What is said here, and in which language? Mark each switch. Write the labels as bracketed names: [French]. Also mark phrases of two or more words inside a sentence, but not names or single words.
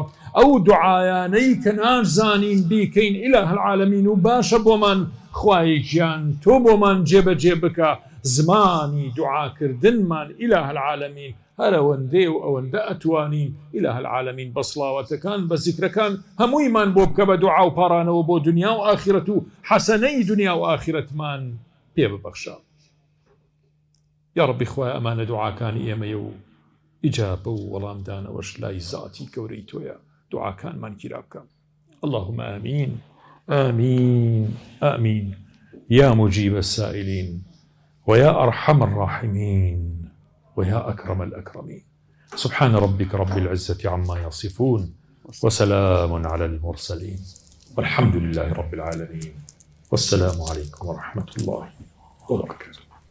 [Central Kurdish] ئەو دوعایانەی کە نازانین بیکەین [Arabic] ئیلاهە العالەمین [Central Kurdish] و باشە بۆمان خوای گیان تۆ بۆمان جێبەجێ بکە، زمانی دوعاکردنمان [Arabic] ئیلاهە العالەمین [Central Kurdish] هەر ئەوەندێ و ئەوەندە ئەتوانین [Arabic] ئیلاهە العالەمین [Central Kurdish] بە سڵاوەتەکان بە زیکرەکان هەموویمان بۆ بکە بە دوعا و پارانەوە بۆ دنیا و ئاخرەت و حەسەنەی دنیا و ئاخرەتمان پێ ببەخشە. [Arabic] یا ڕەبی [Central Kurdish] خوایە ئەمانە دوعاکانی ئێمەیە و ئیجابە و وەڵامدانەوەش لای زاتی گەورەی تۆیە، دوعاکانمان گیرا بکە. [Arabic] اللهم آمين آمين آمين يا مجيب السائلين ويا أرحم الراحمين ويا أكرم الأكرمين. سبحان ربك رب العزة عما يصفون وسلام على المرسلين والحمد لله رب العالمين والسلام عليكم ورحمة الله وبركاته.